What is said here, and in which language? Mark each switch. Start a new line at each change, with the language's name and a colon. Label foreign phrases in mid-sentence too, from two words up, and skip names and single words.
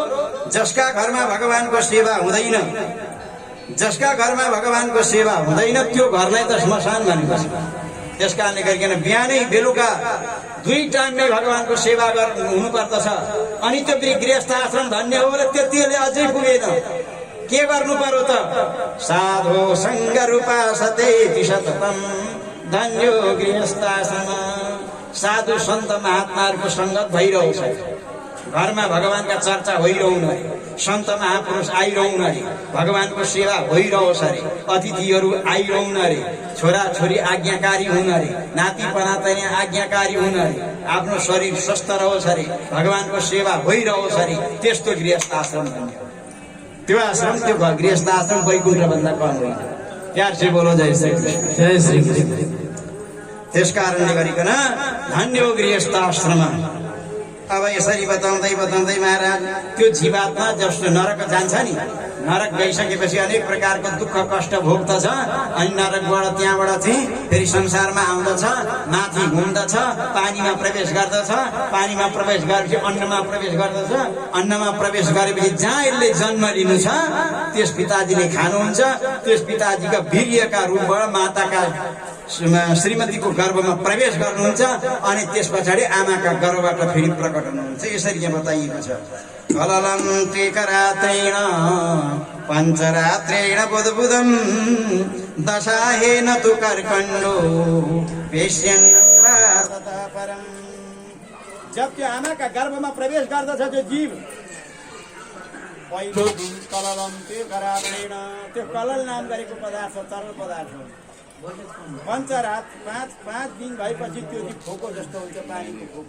Nepali: जसका घरमा भगवानको सेवा हुँदैन, जसका घरमा भगवानको सेवा हुँदैन त्यो घरलाई त श्मशान भनेको छ। त्यस कारणले गरिकन बिहानै बेलुका 2 टाइममै भगवानको सेवा गर्नु हुनुपर्दछ। अनि त्यो गृहस्थ आश्रम धन्य हो र त्यतिले अझै पुगेन, के गर्नु पर्यो त?
Sanskrit: साधो संग रूपासते सततम धन्यो गृहस्थ आश्रम।
Nepali: साधु सन्त महात्माहरूको सङ्गत भइरहोस्, घरमा भगवानका चर्चा होइरहनु अरे, सन्त महापुरुष आइरहनु अरे, भगवानको सेवा होइरहोस् अरे, अतिथिहरू आइरहनु अरे, छोराछोरी आज्ञाकारी हुन् अरे, नाति पनातनी आज्ञाकारी हुन् अरे, आफ्नो शरीर स्वस्थ रहोस् अरे, भगवानको सेवा होइरहोस् अरे। त्यस्तो गृहस्थ आश्रम धन्य। त्यो आश्रम, त्यो गृहस्थ आश्रम वैकुण्ठ भन्दा कम होइन।
Hindi: प्यार से बोलो जय श्री कृष्ण। जय श्री कृष्ण।
Nepali: त्यस कारणले गरिकन धन्य हो गृहस्थ आश्रम। अब यसरी बताउँदै बताउँदै महाराज त्यो जीवात्मा जब नरक जान्छ नि, नरक गइसकेपछि अनेक प्रकारको दुःख कष्ट भोग्दछ अनि नरकबाट त्यहाँबाट चाहिँ फेरि संसारमा आउँदछ, माथि घुम्दछ, पानीमा प्रवेश गर्दछ, पानीमा प्रवेश गरेपछि अन्नमा प्रवेश गर्दछ, अन्नमा प्रवेश गरेपछि जहाँ यसले जन्म लिनु छ त्यस पिताजीले खानुहुन्छ, त्यस पिताजीका वीर्यका रूपबाट माताका श्रीमतीको गर्भमा प्रवेश गर्नुहुन्छ अनि त्यस पछाडि आमाका गर्भबाट फेरि प्रकट हुनुहुन्छ। यसरी यहाँ बताइएको छ।
Sanskrit: कललं त्रिकरात्रेण पञ्चरात्रेण बुधबुधं दशाहेन तु कर्कण्डो पेश्यन्नं ततः परम्।
Nepali: जब त्यो आमाका गर्भमा प्रवेश गर्दछ त्यो जीव, पहिलो दिन
Sanskrit: कललं त्रिकरात्रेण,
Nepali: त्यो कलल नाम गरेको पदार्थ तरल पदार्थ हो। पञ्चरात पाँच दिन भएपछि त्यो चाहिँ फोको जस्तो हुन्छ, पानीको फोको।